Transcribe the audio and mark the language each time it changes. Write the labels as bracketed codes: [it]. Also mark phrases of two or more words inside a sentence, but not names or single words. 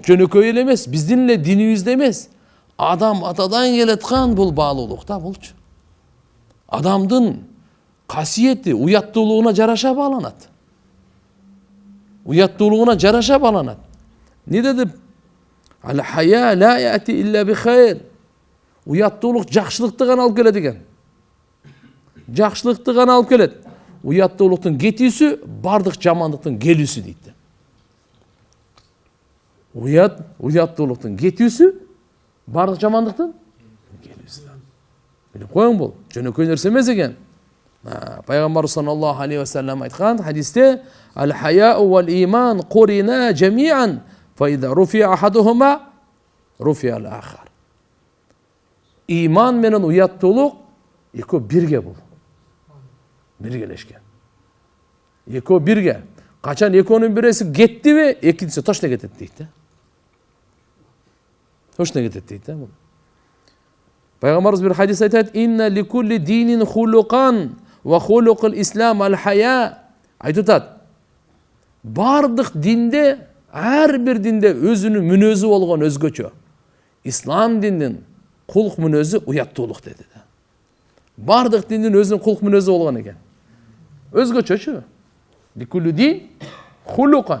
[ky] Жөнөкөй эле эмес, биздин эле динибизде эмес. Адам атадан келаткан бул баалуулук да булчу. Адамдын касиети уяттуулугуна жараша бааланат. Уяттуулугуна жараша бааланат. Не деди? [ar] الحياء لا يأتي إلا بخير. [ky] Уяттуулук жакшылыкты гана алып келет экен. Жакшылыкты гана алып келет. Уяттуулуктун кетүүсү бардык жамандыктын келүүсү дейт. Уяттуулуктун кетүүсү бардык жамандыктын келүүсү. Билип коюң бул жөнөкөй нерсе эмес экен. Пайгамбар [ar] صلى الله عليه وسلم [ky] айткан хадисте: [ar] "الحياء والإيمان قرنا جميعا فإذا رفع أحدهما رفع الآخر." [ky] Иман менен уяттуулук экөө бирге бул. Биргелешкен. Экөө бирге. Качан экөөнүн биреси кеттиби, экинчиси точно кетет дейт да. Точно кетет дейт да бул. Пайгамбарыбыз бир хадис айтат: [ar] "إن لكل دين خلقا وخلق الإسلام الحياء." [ky] Айтат. Бардык динде, ар бир динде өзүнүн мүнөзү болгон өзгөчө. Ислам диндин кулк мүнөзү уяттуулук деди да. Бардык диндин өзүнүн кулк мүнөзү болгон экен. Өзгөчөчү. [ar] لكل دين خلقا.